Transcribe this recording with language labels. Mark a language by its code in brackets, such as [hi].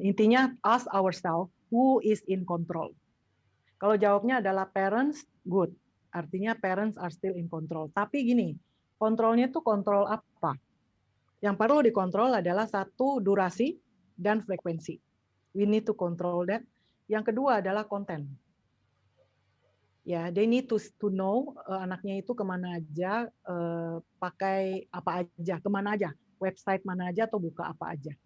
[en] Intinya ask ourselves who is in control. [id] Kalau jawabnya adalah parents, good. [en] Artinya parents are still in control. [id] Tapi gini, kontrolnya itu kontrol apa? Yang perlu dikontrol adalah satu, durasi dan frekuensi. [en] We need to control that. [id] Yang kedua adalah konten. Ya, [en] they need to know [id] anaknya itu kemana aja, pakai apa aja, kemana aja, website mana aja atau buka apa aja.